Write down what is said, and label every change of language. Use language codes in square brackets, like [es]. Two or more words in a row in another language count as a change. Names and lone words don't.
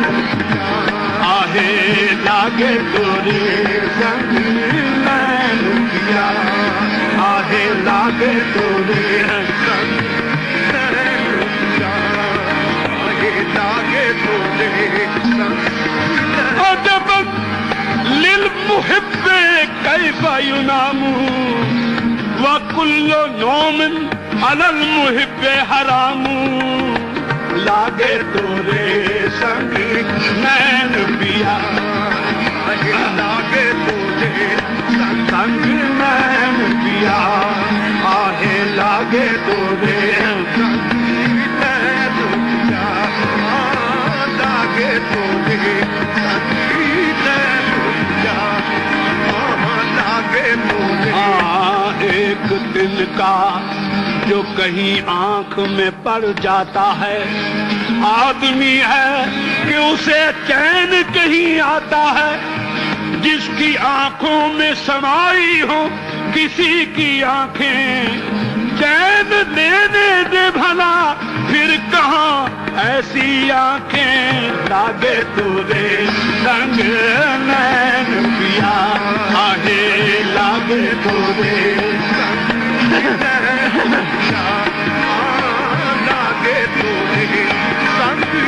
[hi] आहे लागे तोरे संग नैन पिया आहे लागे तोरे संग नैन पिया आहे लागे तोरे संग अजब [ar] للمحب كيف ينام و كل نوم على المحب حرام [hi] लागे तोरे संग नैन पिया लागे तोरे संग नैन पिया आहे लागे तोरे संग नैन पिया लागे तोरे संग नैन पिया लागे तोरे एक दिन का जो कहीं आंख में पड़ जाता है आदमी है कि उसे चैन कहीं आता है जिसकी आंखों में समाई हो किसी की आंखें चैन देने दे भला फिर कहाँ ऐसी आंखें लागे तोरे संग नैन पिया आहे लागे तोरे संग लागे तोरे संग